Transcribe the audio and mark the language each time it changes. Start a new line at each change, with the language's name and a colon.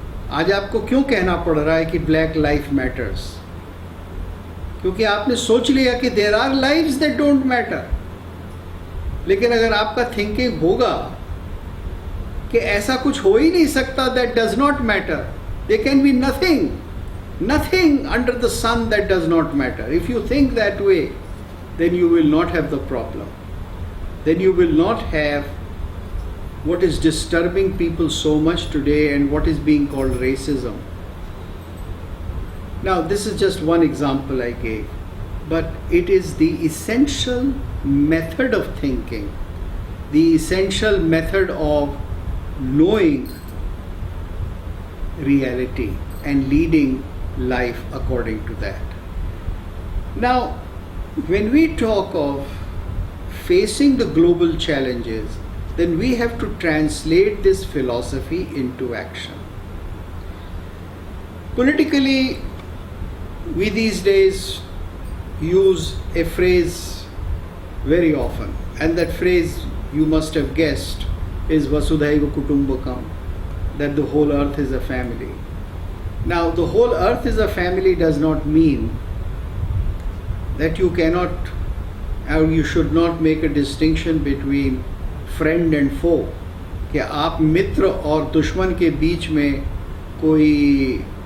Hindi: आज आपको क्यों कहना पड़ रहा है कि ब्लैक लाइफ मैटर्स? क्योंकि आपने सोच लिया कि
English: There are lives that don't matter.
Hindi: लेकिन अगर आपका थिंकिंग होगा कि ऐसा कुछ हो ही नहीं सकता
English: That does not matter, there can be nothing Nothing under the sun that does not matter. If you think that way, then you will not have the problem. Then you will not have what is disturbing people so much today and what is being called racism. Now, this is just one example I gave, but it is the essential method of thinking, the essential method of knowing reality and leading life according to that. Now, when we talk of facing the global challenges, then we have to translate this philosophy into action. Politically, we these days use a phrase very often, and that phrase, you must have guessed, is Vasudhaiva Kutumbakam, that the whole earth is a family. Now, the whole earth is a family does not mean that you cannot or you should not make a distinction between friend and foe,
Hindi: कि आप मित्र और दुश्मन के बीच में कोई